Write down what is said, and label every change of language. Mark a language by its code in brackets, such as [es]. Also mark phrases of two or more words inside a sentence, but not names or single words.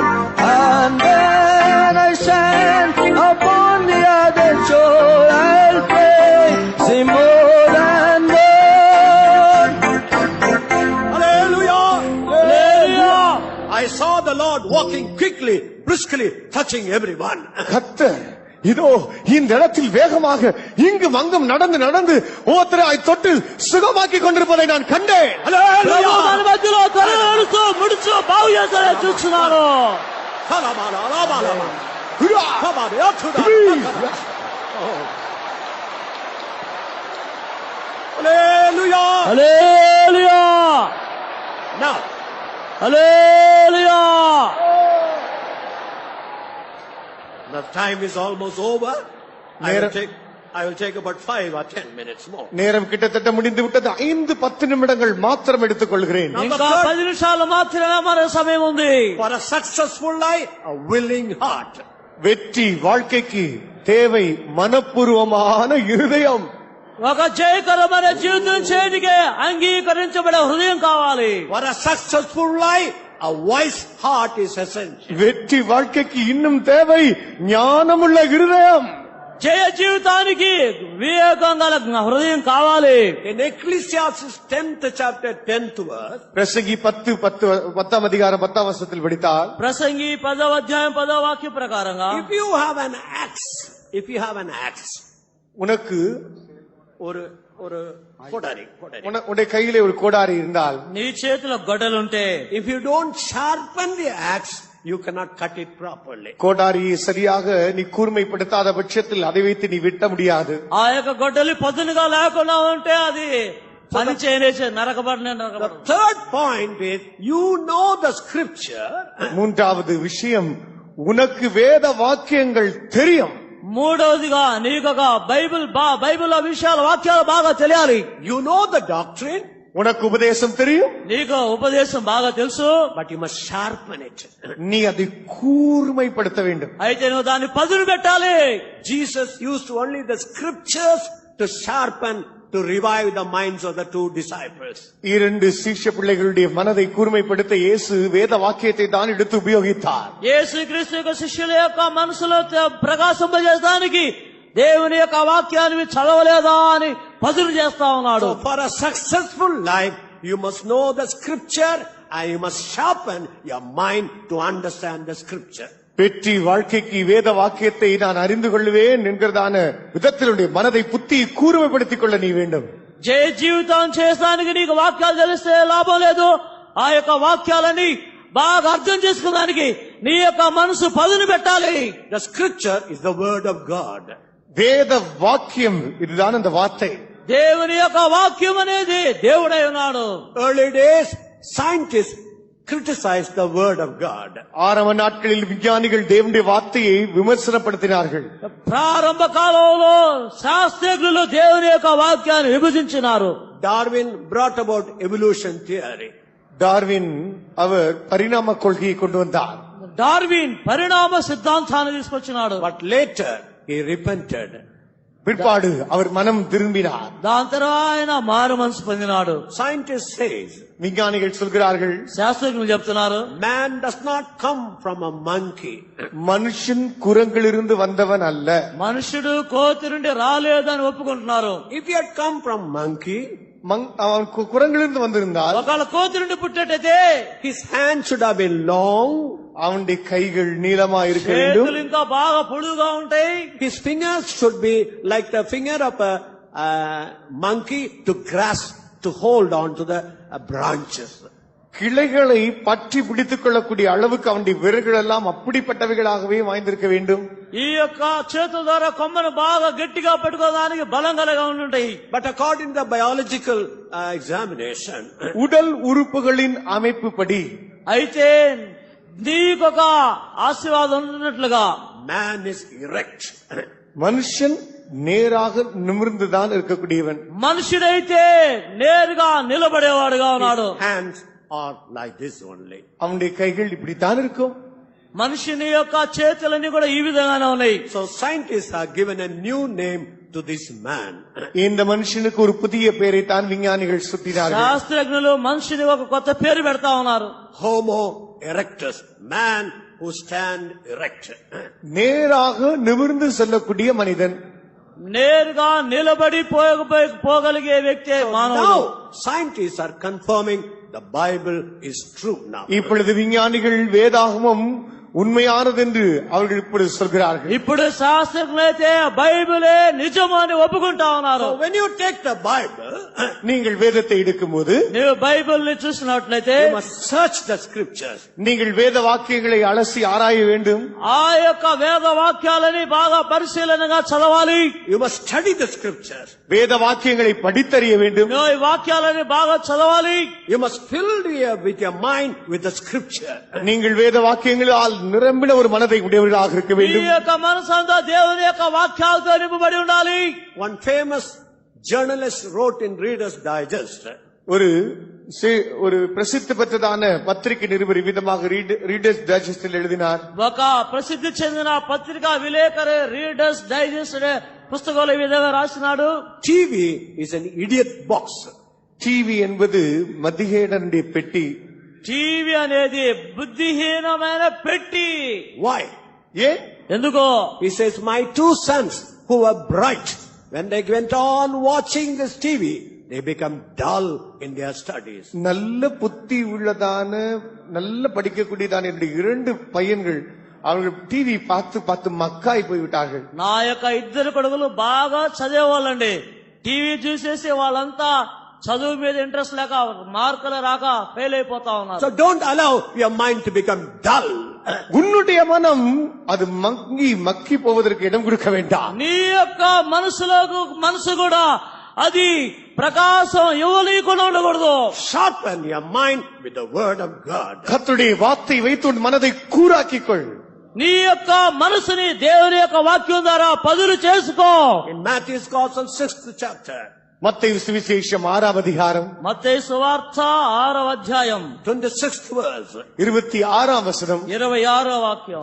[en] And when I stand upon the other shore, I'll praise Him more and more. Hallelujah! [te] హల్లెలూయా. [en] I saw the Lord walking quickly, briskly, touching everyone. [ta] கர்த்தர் இதோ இந்த இடத்தில் வேகமாக இங்கும் அங்கும் நடந்து நடந்து ஒவ்வொருத்தரை தொட்டு சுகமாக்கி கொண்டிருப்பதை நான் கண்டேன். [te] ప్రభు మన మధ్యలో త్వరగా ముడుచు బాగు చేస్తాడే చూస్తున్నాను. Halabala, alabalama. Kabari, atuda. [en] Hallelujah! [te] హల్లెలూయా. [en] Now, [te] హల్లెలూయా. [en] the time is almost over. I will take about 5 or 10 minutes more. [ta] நேரம் கிட்டத்தட்ட முடிந்து விட்டது. 5-10 நிமிடங்கள் மாத்திரம் எடுத்துக் கொள்கிறேன். [te] ఇంకా 10 నిమిషాలు మాత్రమే మన సమయం ఉంది. [en] For a successful life, a willing heart. [ta] வெற்றி வாழ்க்கைக்கு தேவை மனப்பூர்வமான இருதயம். [te] ఒక జయకరమైన జీవితం చేయడానికి అంగీకరించబడే హృదయం కావాలి. [en] For a successful life, a wise heart is essential. [ta] வெற்றி வாழ்க்கைக்கு இன்னும் தேவை ஞானமுள்ள இருதயம். [te] జయ జీవితానికి వివేకం గల హృదయం కావాలి. [en] In Ecclesiastes 10th chapter 10th verse, [ta] பிரசங்கி 10 அதிகாரம் 10 வசனத்தில் படித்தால், [te] ప్రసంగి 10వ అధ్యాయం 10వ వాక్య ప్రకారంగా, [en] if you have an axe, [ta] உனக்கு ஒரு கொடாரி, உன்னுடைய கையிலே ஒரு கோடாரி இருந்தால், [te] నీ చేతిలో గొడ్డలుంటే, [en] if you don't sharpen the axe, you cannot cut it properly. [ta] கோடாரியை சரியாக நீ கூர்மைப்படுத்தாத பட்சத்தில் அதை வைத்து நீ வெட்ட முடியாது. [te] ఆ యొక్క గొడ్డలి పదునుగా లేకుండా ఉంటే అది పని చేయనేసి నరకబడిన. [en] The third point is, you know the scripture. [ta] மூன்றாவது விஷயம், உனக்கு வேத வாக்கியங்கள் தெரியும். [te] మూడవదిగా నీకు బైబిల్ విషయాల వాక్యాలు బాగా తెలియాలి. [en] You know the doctrine, [ta] உனக்கு உபதேசம் தெரியும், [te] నీకు ఉపదేశం బాగా తెలుసు, [en] but you must sharpen it. [ta] நீ அதை கூர்மைப்படுத்த வேண்டும். [te] అయితే నువ్వు దాన్ని పదును పెట్టాలి. [en] Jesus used only the scriptures to sharpen, to revive the minds of the 2 disciples. [ta] 2 சீஷ பிள்ளைகளுடைய மனதை கூர்மைப்படுத்த இயேசு வேத வாக்கியத்தை தான் எடுத்து உபயோகித்தார். [te] యేసుక్రీస్తు యొక్క శిష్యుల యొక్క మనసులో ప్రకాశింపజేయడానికి దేవుని యొక్క వాక్యాన్ని చదవలేదా అని పదును చేస్తా ఉన్నాడు. [en] So for a successful life, you must know the scripture and you must sharpen your mind to understand the scripture. [ta] வெற்றி வாழ்க்கைக்கு வேத வாக்கியத்தை நான் அறிந்து கொள்வேன் என்கிறதான விதத்தினுடைய மனதை புத்தி கூர்மைப்படுத்திக் கொள்ள நீ வேண்டும். [te] జయ జీవితం చేయడానికి నీకు వాక్యాలు తెలిస్తే లాభం లేదు. ఆ యొక్క వాక్యాలని బాగా అర్థం చేసుకోవడానికి నీ యొక్క మనసు పదును పెట్టాలి. [en] The scripture is the word of God. [ta] வேத வாக்கியம் இதுதான் அந்த வார்த்தை. [te] దేవుని యొక్క వాక్యం అనేది దేవుడై ఉన్నాడు. [en] Early days, scientists criticized the word of God. [ta] ஆரம்ப நாட்களில் விஞ்ஞானிகள் தேவனுடைய வார்த்தையை விமர்சனப்படுத்தினார்கள். [te] ప్రారంభ కాలంలో శాస్త్రజ్ఞులు దేవుని యొక్క వాక్యాన్ని విభజించినారు. [en] Darwin brought about evolution theory. [ta] டார்வின் அவர் பரிணாம கொள்கையை கொண்டு வந்தார். [te] డార్విన్ పరిణామ సిద్ధాంతాన్ని తీసుకొచ్చినాడు. [en] But later he repented. [ta] பிற்பாடு அவர் மனம் திரும்பினார். [te] దాని తర్వాత ఆయన మారు మనసు పొందినాడు. [en] Scientists says [ta] விஞ்ஞானிகள் சொல்கிறார்கள், [te] శాస్త్రజ్ఞులు చెప్తున్నారు, [en] man does not come from a monkey. [ta] மனுஷன் குரங்கிலிருந்து வந்தவன் அல்ல. [te] మనుషుడు కోతి నుండి రాలేదని ఒప్పుకుంటున్నారు. [en] If he had come from monkey, [ta] அவன் குரங்கிலிருந்து வந்திருந்தால் [te] ఒకవేళ కోతి నుండి పుట్టేటైతే [en] his hands should have been long, [ta] அவனுடைய கைகள் நீளமா இருக்க வேண்டும். [te] చేతులు ఇంకా బాగా పొడుగుగా ఉంటాయి. [en] his fingers should be like the finger of a monkey to grasp, to hold on to the branches. [ta] கிளைகளை பற்றி பிடித்துக் கொள்ளக்கூடிய அளவுக்கு அவனுடைய விரல்கள் எல்லாம் அப்படிப்பட்டவைகளாகவே வாய்ந்திருக்க வேண்டும். [te] ఈ యొక్క చేతుల ద్వారా కొమ్మను బాగా గట్టిగా పట్టుకోవడానికి బలం కలిగి ఉంటాయి. [en] But according to the biological examination, [ta] உடல் உறுப்புகளின் அமைப்பு படி [te] అయితే నీకొక ఆశీర్వాదం ఉన్నట్లుగా [en] man is erect. [ta] மனுஷன் நேராக நிமிர்ந்துதான் இருக்கக்கூடியவன். [te] మనుషుడైతే నేరుగా నిలబడేవాడుగా ఉన్నాడు. [en] His hands are like this only. [ta] அவனுடைய கைகள் இப்படித்தான் இருக்கும். [te] మనిషిని యొక్క చేతులన్నీ కూడా ఈ విధంగానే ఉన్నాయి. [en] So scientists are given a new name to this man. [ta] இந்த மனுஷனுக்கு ஒரு புதிய பெயரை தான் விஞ்ஞானிகள் சுட்டினார்கள். [te] శాస్త్రజ్ఞులు మనిషిని ఒక కొత్త పేరు పెడతా ఉన్నారు. [la] Homo erectus, [en] man who stand erect. [ta] நேராக நிமிர்ந்து செல்லக்கூடிய மனிதன். [te] నేరుగా నిలబడి పోగలిగే వ్యక్తే మానవుడు. [en] Now scientists are confirming the Bible is true now. [ta] இப்பொழுது விஞ்ஞானிகள் வேதாகமம் உண்மையானது என்று அவர்கள் இப்பொழுது சொல்கிறார்கள். [te] ఇప్పుడు శాస్త్రజ్ఞులైతే బైబిలే నిజమని ఒప్పుకుంటా ఉన్నారు. [en] So when you take the Bible, [ta] நீங்கள் வேதத்தை எடுக்கும்போது [te] నీవు బైబిల్ ని చూసినట్లయితే [en] you must search the scriptures. [ta] நீங்கள் வேத வாக்கியங்களை அலசி ஆராய வேண்டும். [te] ఆ యొక్క వేద వాక్యాలని బాగా పరిశీలనగా చదవాలి. [en] You must study the scriptures. [ta] வேத வாக்கியங்களை படித்தறிய வேண்டும். [te] నువ్వు ఈ వాక్యాలని బాగా చదవాలి. [en] You must fill with your mind with the scripture. [ta] நீங்கள் வேத வாக்கியங்களால் நிரம்பின ஒரு மனதை உடையவர்களாக இருக்க [te] ఈ [ta] வேண்டும். [te] యొక్క మనసంతా దేవుని యొక్క వాక్యాలతో నింపబడి ఉండాలి. [en] One famous journalist wrote in Reader's Digest. [ta] ஒரு பிரசித்தி பெற்றதான பத்திரிகை நிருபர் விதமாக ரீடர்ஸ் டைஜஸ்டில் எழுதினார். [te] ఒక ప్రసిద్ధి చెందిన పత్రికా విలేకరు రీడర్స్ డైజెస్ట్ అనే పుస్తకంలో ఈ విధంగా రాసినాడు. [en] TV is an idiot box. [ta] டிவி என்பது மதிகேடனுடைய பெட்டி. [te] టీవీ అనేది బుద్ధిహీనమైన పెట్టి. [en] Why? [te] ఎందుకో? [en] He says, my two sons who were bright, when they went on watching this TV, they become dull in their studies. [ta] நல்ல புத்தி உள்ளதான நல்ல படிக்கக்கூடியதான என்னுடைய இரண்டு பையன்கள் அவர்கள் டிவி பார்த்து பார்த்து மக்காய் போய்விட்டார்கள். [te] నా యొక్క ఇద్దరు కొడుకులు బాగా చదివేవాళ్ళండి. టీవీ చూసేసి వాళ్ళంతా చదువు మీద ఇంట్రెస్ట్ లేక మార్కులు రాక ఫెయిల్ అయిపోతా ఉన్నారు. [en] So don't allow your mind to become dull. [ta] உன்னுடைய மனம் அது மக்கி போவதற்கு இடம் கொடுக்க வேண்டாம். [te] నీ యొక్క మనసు కూడా అది ప్రకాశం ఇవ్వలేకుండా ఉండకూడదు. [en] Sharpen your mind with the word of God. [ta] கர்த்தருடைய வார்த்தை வைத்து உன் மனதை கூராக்கிக்கொள். [te] నీ యొక్క మనసుని దేవుని యొక్క వాక్యం ద్వారా పదులు చేసుకో. [en] In Matthew's Gospel 6th chapter, [ta] மத்தேயு சுவிசேஷம் 6ஆம் அதிகாரம் [te] మత్తయి సువార్త 6వ అధ్యాయం [en] 26th verse, [ta] 26ஆம் வசனம். [te] 26వ వాక్యం.